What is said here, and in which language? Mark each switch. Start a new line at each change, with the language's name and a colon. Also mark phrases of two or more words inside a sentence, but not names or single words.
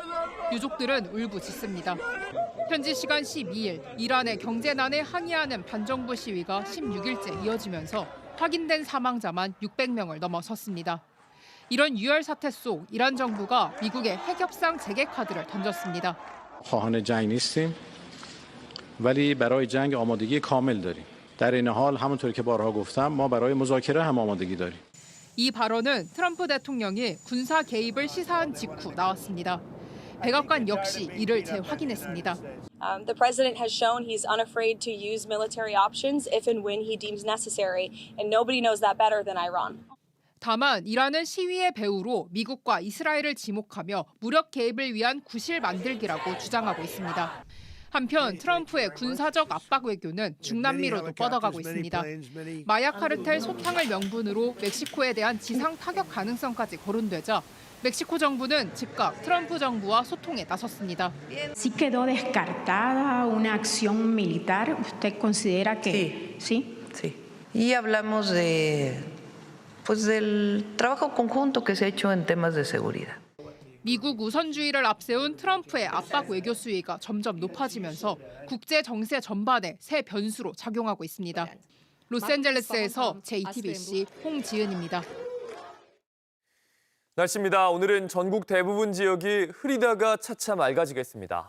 Korean: 유족들은 울부짖습니다. 현지 시간 12일 이란의 경제난에 항의하는 반정부 시위가 16일째 이어지면서 확인된 사망자만 600명을 넘어섰습니다. 이런 유혈 사태 속 이란 정부가 미국의 핵협상 재개 카드를 던졌습니다.
Persian: خواهان جنگ نیستیم ولی برای جنگ آمادگی کامل داریم. در این حال همونطور که بارها گفتم ما برای مذاکره هم آمادگی داریم.
Korean: 이 발언은 트럼프 대통령이 군사 개입을 시사한 직후 나왔습니다. 백악관 역시 이를 재확인했습니다.
English: The president has shown he's unafraid to use military options if and when he deems necessary, and nobody knows that better than Iran.
Korean: 다만 이란은 시위의 배후로 미국과 이스라엘을 지목하며 무력 개입을 위한 구실 만들기라고 주장하고 있습니다. 한편 트럼프의 군사적 압박 외교는 중남미로도 뻗어가고 있습니다. 마약 카르텔 소탕을 명분으로 멕시코에 대한 지상 타격 가능성까지 거론되자 멕시코 정부는 즉각 트럼프 정부와 소통에 나섰습니다.
Spanish: ¿Sí quedó descartada una acción militar? ¿Usted considera que sí? Sí. Y hablamos del trabajo conjunto que se ha hecho en temas de seguridad.
Korean: 미국 우선주의를 앞세운 트럼프의 압박 외교 수위가 점점 높아지면서 국제 정세 전반에 새 변수로 작용하고 있습니다. 로스앤젤레스에서 JTBC 홍지은입니다. 날씨입니다. 오늘은 전국 대부분 지역이 흐리다가 차차 맑아지겠습니다.